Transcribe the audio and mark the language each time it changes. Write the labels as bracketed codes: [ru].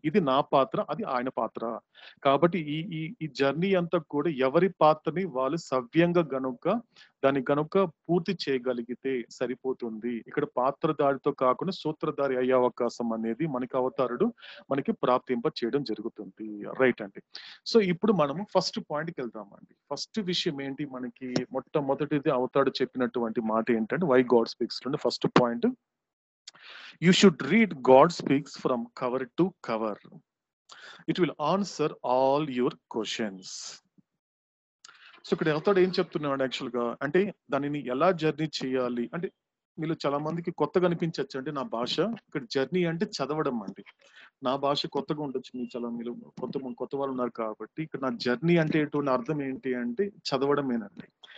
[te] ఇది నా పాత్ర, అది ఆయన పాత్ర. కాబట్టి ఈ జర్నీ అంతా కూడా ఎవరి పాత్రని వాళ్ళు సవ్యంగా దాన్ని గనుక పూర్తి చేయగలిగితే సరిపోతుంది. ఇక్కడ పాత్రధారితో కాకుండా సూత్రధారి అయ్యే అవకాశం అనేది మనకి అవతారుడు మనకి ప్రాప్తింప చేయడం జరుగుతుంది. రైట్ అండి. సో ఇప్పుడు మనము ఫస్ట్ పాయింట్కి వెళ్దామండి. ఫస్ట్ విషయం ఏంటి, మనకి మొట్టమొదటిది అవతారుడు చెప్పినటువంటి మాట ఏంటంటే why God speaks. [en] First point, you should read God speaks from cover to cover. It will answer all your questions. [te] So ఇక్కడ అవతాడు ఏం చెప్తున్నాడు యాక్చువల్ గా అంటే దానిని ఎలా జర్నీ చేయాలి అంటే, మీరు చాలా మందికి కొత్తగా అనిపించచ్చు అంటే నా భాష, ఇక్కడ జర్నీ అంటే చదవడం అండి. నా భాష కొత్తగా ఉండొచ్చు, మీరు కొత్త వాళ్ళు ఉన్నారు కాబట్టి ఇక్కడ నా జర్నీ అంటే ఎటువంటి అర్థం ఏంటి అంటే చదవడమేనండి.